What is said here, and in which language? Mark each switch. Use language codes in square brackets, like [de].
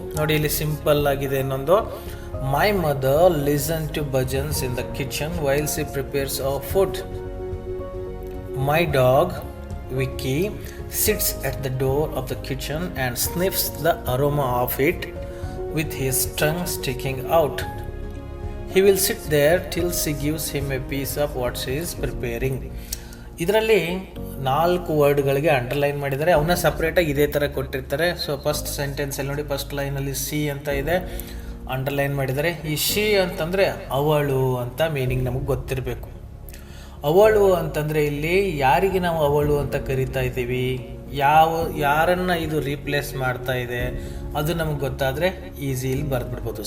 [kn] ನೋಡಿ, ಇಲ್ಲಿ ಸಿಂಪಲ್ ಆಗಿದೆ ಇನ್ನೊಂದು. [en] My mother listen to bhajans in the kitchen while she prepares our food. My dog Vicky sits at the door of the kitchen and sniffs the aroma of it with his tongue sticking out. He will sit there till she gives him a piece of what she is preparing. [kn] ಇದರಲ್ಲಿ 4 ವರ್ಡ್ಗಳಿಗೆ underline ಮಾಡಿದ್ದಾರೆ. ಅವನ್ನ ಸಪ್ರೇಟಾಗಿ ಇದೇ ಥರ ಕೊಟ್ಟಿರ್ತಾರೆ. So first ಸೆಂಟೆನ್ಸಲ್ಲಿ ನೋಡಿ, first ಲೈನಲ್ಲಿ C ಅಂತ ಇದೆ, ಅಂಡರ್ಲೈನ್ ಮಾಡಿದ್ದಾರೆ. ಈ ಶಿ ಅಂತಂದರೆ ಅವಳು ಅಂತ ಮೀನಿಂಗ್ ನಮಗೆ ಗೊತ್ತಿರಬೇಕು. ಅವಳು ಅಂತಂದರೆ ಇಲ್ಲಿ ಯಾರಿಗೆ ನಾವು ಅವಳು ಅಂತ ಕರಿತಾ ಇದ್ದೀವಿ, ಯಾರನ್ನು ಇದು ರೀಪ್ಲೇಸ್ ಮಾಡ್ತಾ ಇದೆ ಅದು ನಮಗೆ ಗೊತ್ತಾದರೆ ಈಸಿ ಇಲ್ಲಿ ಬರೆದ್ಬಿಡ್ಬೋದು.